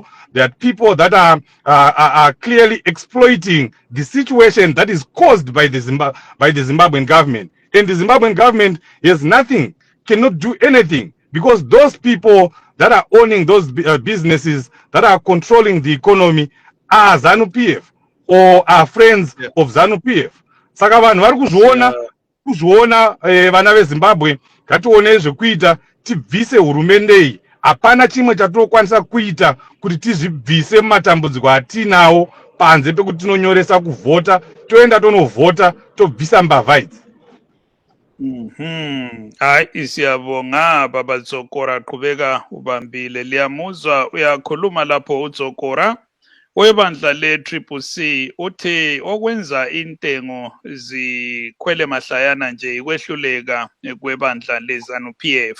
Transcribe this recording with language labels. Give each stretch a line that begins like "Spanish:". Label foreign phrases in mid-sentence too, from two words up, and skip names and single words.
English: There are people that are clearly exploiting the situation that is caused by the Zimbabwean government. And the Zimbabwean government has nothing, cannot do anything, because those people that are owning those businesses, that are controlling the economy, are ZANU-PF or are friends of ZANU-PF.
Shona: Saka vanhu vari kuzviona vana veZimbabwe, ngatione zvekuita, tibvise hurumende iyi. Hapana chimwe chatinokwanisa kuita kuti tizvibvise mumatambudziko atinawo panze pekuti tinonyoresa kuvhota, toenda tonovhota, tobvisa mbavha idzi.
North Ndebele: Hayi, siyabonga baba Dzokora, qhubeka ubambile. Liyamuzwa uyakhuluma lapho uDzokora webandla le-CCC uthi okwenza intengo zikhwele mahlayana nje ikwehluleka kwebandla le-ZANU-PF.